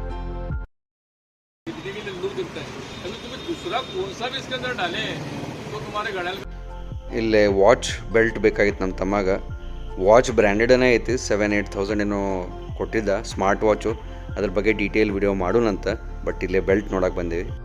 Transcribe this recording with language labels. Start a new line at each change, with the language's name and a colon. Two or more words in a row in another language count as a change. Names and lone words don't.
Hindi: दुसरा कौन सा भी इसके अंदर डालें तो तुम्हारा
Kannada: ಇಲ್ಲೇ
English: watch belt
Kannada: ಬೇಕಾಗಿತ್ತು ನಮ್ಮ ತಮ್ಮಾಗ. ವಾಚ್ ಬ್ರ್ಯಾಂಡೆಡನೇ ಐತಿ, 7,000-8,000 ಏನೋ ಕೊಟ್ಟಿದ್ದ
English: smart watch.
Kannada: ಅದ್ರ ಬಗ್ಗೆ
English: detail video
Kannada: ಮಾಡೋಣಂತ. ಬಟ್ ಇಲ್ಲೇ ಬೆಲ್ಟ್ ನೋಡಕ್ಕೆ ಬಂದೀವಿ.